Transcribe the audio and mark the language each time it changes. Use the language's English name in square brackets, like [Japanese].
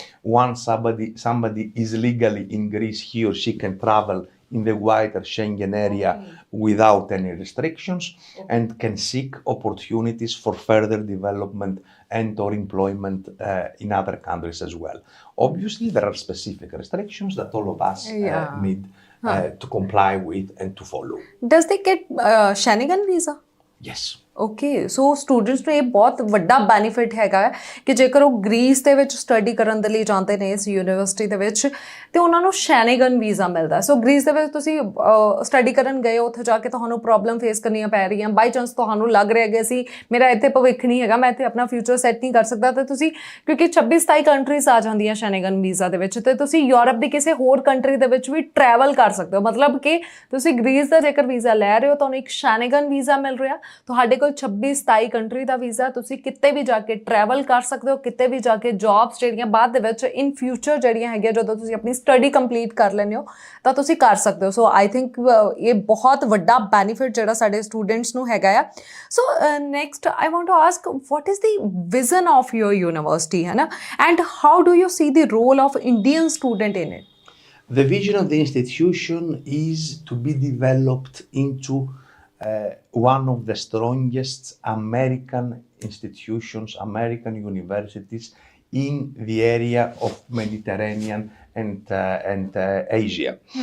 [English] Once somebody is legally in Greece, he or she can travel in the wider Schengen area without any restrictions, and can seek opportunities for further development and or employment in other countries as well. Obviously, there are specific restrictions that all of us need to comply with and to follow. Does they get Schengen visa? Yes. [Punjabi] Okay, so students ਨੂੰ ਇਹ ਬਹੁਤ ਵੱਡਾ benefit ਹੈਗਾ ਕਿ ਜੇਕਰ ਉਹ Greece ਦੇ ਵਿੱਚ ਸਟੱਡੀ ਕਰਨ ਦੇ ਲਈ ਜਾਂਦੇ ਨੇ ਇਸ ਯੂਨੀਵਰਸਿਟੀ ਦੇ ਵਿੱਚ, ਤੇ ਉਹਨਾਂ ਨੂੰ ਸ਼ੈਨਗਨ ਵੀਜ਼ਾ ਮਿਲਦਾ। ਸੋ ਗ੍ਰੀਸ ਦੇ ਵਿੱਚ ਤੁਸੀਂ ਸਟੱਡੀ ਕਰਨ ਗਏ, ਉੱਥੇ ਜਾ ਕੇ ਤੁਹਾਨੂੰ ਪ੍ਰੋਬਲਮ ਫੇਸ ਕਰਨੀਆਂ ਪੈ ਰਹੀਆਂ, ਬਾਈ ਚਾਂਸ ਤੁਹਾਨੂੰ ਲੱਗ ਰਿਹਾ ਕਿ ਅਸੀਂ ਮੇਰਾ ਇੱਥੇ ਭਵਿੱਖ ਨਹੀਂ ਹੈਗਾ, ਮੈਂ ਇੱਥੇ ਆਪਣਾ ਫਿਊਚਰ ਸੈੱਟ ਨਹੀਂ ਕਰ ਸਕਦਾ, ਤੇ ਤੁਸੀਂ ਕਿਉਂਕਿ 26-27 ਕੰਟਰੀਜ਼ ਆ ਜਾਂਦੀਆਂ ਸ਼ੈਨਗਨ ਵੀਜ਼ਾ ਦੇ ਵਿੱਚ, ਤੇ ਤੁਸੀਂ ਯੂਰਪ ਦੀ ਕਿਸੇ ਹੋਰ ਕੰਟਰੀ ਦੇ ਵਿੱਚ ਵੀ ਟਰੈਵਲ ਕਰ ਸਕਦੇ ਹੋ। ਮਤਲਬ ਕਿ ਤੁਸੀਂ ਗ੍ਰੀਸ ਦਾ ਜੇਕਰ ਵੀਜ਼ਾ ਲੈ ਰਹੇ ਹੋ, ਤੁਹਾਨੂੰ ਇੱਕ ਸ਼ੈਨਗਨ ਵੀਜ਼ਾ ਮਿਲ ਰਿਹਾ, ਤੁਹਾਡੇ ਕੋਲ 26-27 ਕੰਟਰੀ ਦਾ ਵੀਜ਼ਾ, ਤੁਸੀਂ ਕਿਤੇ ਵੀ ਜਾ ਕੇ ਟਰੈਵਲ ਕਰ ਸਕਦੇ ਹੋ, ਕਿਤੇ ਵੀ ਜਾ ਕੇ ਜੌਬਸ ਜਿਹੜੀਆਂ ਬਾਅਦ ਦੇ ਵਿੱਚ ਇਨ ਫਿਊਚਰ ਜਿਹੜੀਆਂ ਹੈਗੀਆਂ, ਜਦੋਂ ਤੁਸੀਂ ਆਪਣੀ ਸਟੱਡੀ ਕੰਪਲੀਟ ਕਰ ਲੈਂਦੇ ਹੋ ਤਾਂ ਤੁਸੀਂ ਕਰ ਸਕਦੇ ਹੋ। ਸੋ ਆਈ ਥਿੰਕ ਇਹ ਬਹੁਤ ਵੱਡਾ ਬੈਨੀਫਿਟ ਜਿਹੜਾ ਸਾਡੇ ਸਟੂਡੈਂਟਸ ਨੂੰ ਹੈਗਾ ਆ। [English] So next I want to ask, what is the vision of your university, ਹੈ ਨਾ, and how do you see the role of Indian student in it? The vision of the institution is to be developed into one of the strongest American institutions, American universities in the area of Mediterranean and Asia.